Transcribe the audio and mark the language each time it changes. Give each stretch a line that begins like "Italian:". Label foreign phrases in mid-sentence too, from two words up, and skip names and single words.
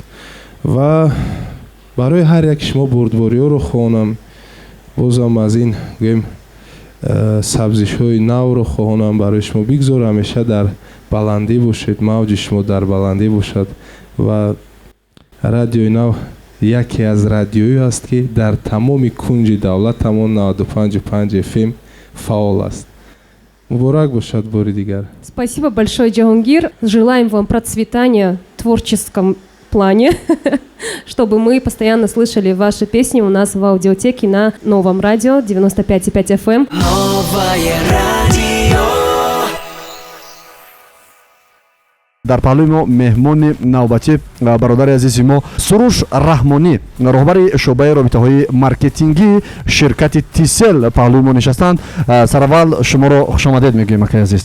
Tajik: Ва барои ҳар яки шумо бурдбориҳоро хоҳонам, бозам аз ин гӯем сабзишҳои навро хоҳонам барои шумо бигзорам. ҳамеша дар баландӣ бошед, мавҷи шумо дар баландӣ бошад ва радиои нав яке аз радиои аст ки дар тамоми кунҷи давлат ҳамон 95.5 FM фаъол аст. Муборак бошад бори дигар.
Russian: Спасибо большое, Джахангир. Желаем вам процветания в творческом плане, чтобы мы постоянно слышали ваши песни у нас в аудиотеке на новом радио 95.5 FM. Новое радио.
Tajik: дар паҳлӯи мо меҳмони навбатӣ бародари азизи мо суруш раҳмонӣ, роҳбари шуъбаи робитаҳои маркетингии ширкати Тисел паҳлӯи мо нишастанд. Сараввал шуморо хушомадед мегӯем акай азиз.